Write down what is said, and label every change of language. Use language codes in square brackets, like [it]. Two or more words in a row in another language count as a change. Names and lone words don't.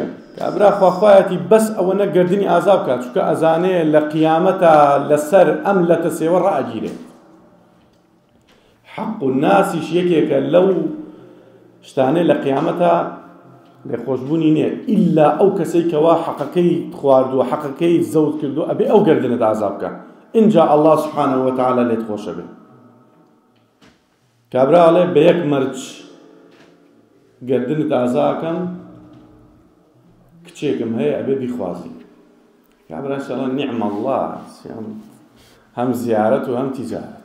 [ckb] کابرا خواخوایەتی بەس ئەوە نە گردنی ئازا بکات، چونکە ئەزانەیە لە قیامەتە لەسەر ئەم لەتە سێوە ڕائەگیرێت. حەق و ناسیش یەکێکە لەو شتانەی لە قیامەتە لێخۆشبوونی نییە ئیلا ئەو کەسەی کەوا حەقەکەی خواردووە حەقەکەی زەوت کردو ئەبێ ئەو گەردنت ئازا بکە ئینجا [ar] الله سبحانه وتعالى [ckb] لێت خۆشە بێ. کابرا ئەڵێ بە یەک مەرج گەردنت ئازاکەم کچێکم هەیە ئەبێ بیخوازی. کابراش ئەڵێ [ar] نیعم الله [ckb] هەم زیارەت و هەم تیجارەت.